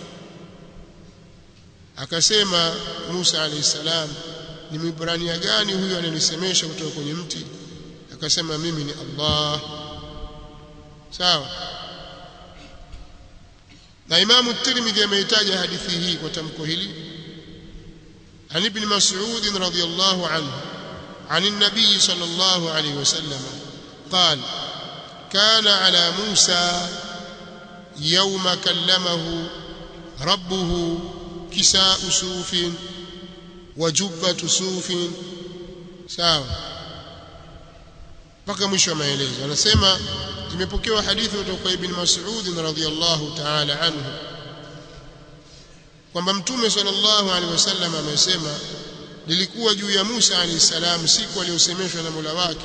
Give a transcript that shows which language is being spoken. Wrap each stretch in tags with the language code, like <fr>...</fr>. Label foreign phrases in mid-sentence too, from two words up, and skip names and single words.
<sw>Akasema Musa</sw> <ar>عليه السلام,</ar> <sw>ni Mwibrania gani huyu ananisemesha kutoka kwenye mti? Akasema, mimi ni Allah. Sawa. Na Imam at-Tirmidhi ameitaja hadithi hii kwa tamko hili,</sw> <ar>عن ابن مسعود رضي الله عنه عن النبي صلى الله عليه وسلم قال كان على موسى يوم كلمه ربه كساء صوف وجبة صوف.</ar> <sw>sawa mpaka mwisho wa maelezo. Anasema imepokewa hadithi kutoka Ibn Mas'ud</sw> <ar>رضي الله تعالى عنه</ar> <sw>kwamba Mtume</sw> <ar>صلى الله عليه وسلم</ar> <sw>amesema, nilikuwa juu ya Musa</sw> <ar>عليه السلام</ar> <sw>siku aliyosemeshwa na Mola wake.</sw>